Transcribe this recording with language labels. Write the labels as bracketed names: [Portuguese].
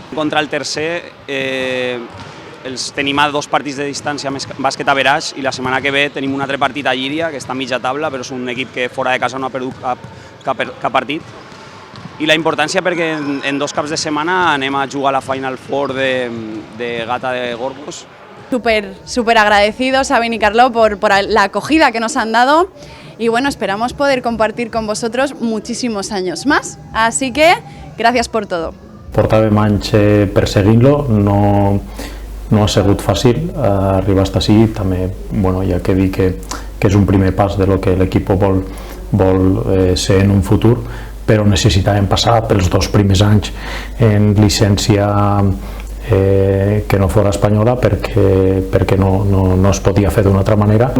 [Catalan] Contra el tercer tenim a 2 partits de distància més bàsquet a Veraix i la setmana que ve tenim un altre partit a Llíria, que està a mitja taula, però és un equip que fora de casa no ha perdut cap partit. I la importància perquè en 2 caps de setmana anem a jugar a la Final Four de Gata de Gorgos. [Spanish] Súper agradecidos a Benicarló por la acogida que nos han dado y bueno, esperamos poder compartir con vosotros muchísimos años más. Así que gracias por todo. [Catalan] Portàvem anys perseguint-lo, no ha sigut fàcil arribar a estar així, també hi ha que dir que és un primer pas de lo que l'equip vol ser en un futur, però necessitàvem passar pels 2 primers anys en llicència que no fora espanyola perquè no es podia fer d'una altra manera.